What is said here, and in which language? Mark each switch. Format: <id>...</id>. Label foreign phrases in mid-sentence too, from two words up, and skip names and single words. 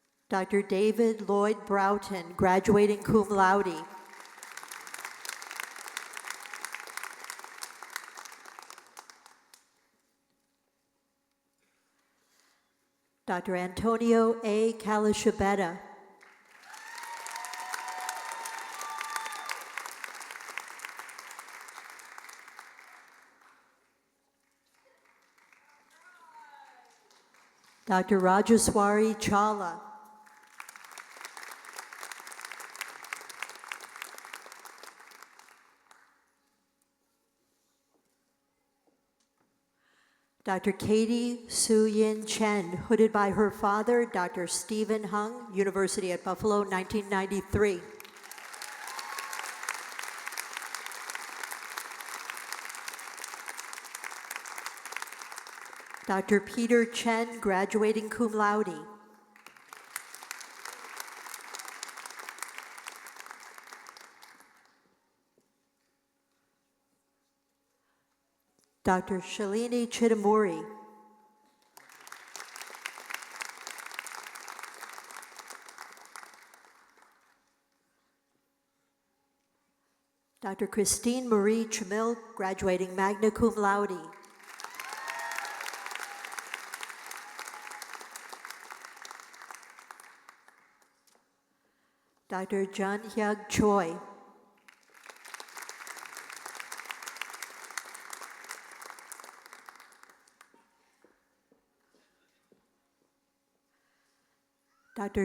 <en>Dr. David Lloyd Broughton, graduating</en> <la>cum laude.</la> <en>Dr. Antonio A. Calishabetta. Dr. Rajaswari Chawla. Dr. Katie Su Yin Chen, hooded by her father, Dr. Stephen Hung, University at Buffalo, 1993. Dr. Peter Chen, graduating</en> <la>cum laude.</la> <en>Dr. Shalini Chidamuri. Dr. Christine Marie Chamil, graduating</en> <la>magna cum laude.</la> <en>Dr. Jun Hyuk Choi. Dr.</en>